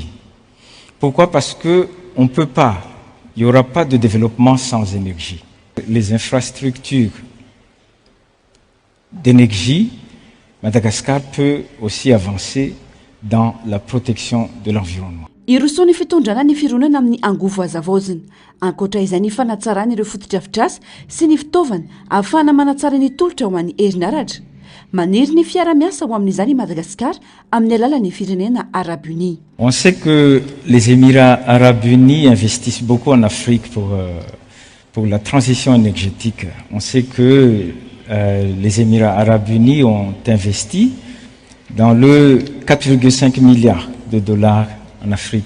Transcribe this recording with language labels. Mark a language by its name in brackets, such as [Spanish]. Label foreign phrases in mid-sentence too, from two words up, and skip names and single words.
[French] Pourquoi? Parce qu'on ne peut pas, il n'y aura pas de développement sans énergie. Les infrastructures d'énergie, Madagascar peut aussi avancer dans la protection de l'environnement. [Malagasy] iroso ny fitondrana ny fironana amin'ny angovo azavaozina ankoatra izay ny fanatsarana ireo fotodrafitrasa sy ny fitaovana ahafahana manatsara ny tolotra ho an'ny herinaratra maniry ny fiara-miasa ho amin'izany Madagasikara amin'ny alalan'ny firenena [French] Arabes Unis. On sait que les Émirats Arabes Unis investissent beaucoup en Afrique pour la transition énergétique. On sait que les Émirats Arabes Unis ont investi dans le 4,5 milliards de dollars en Afrique.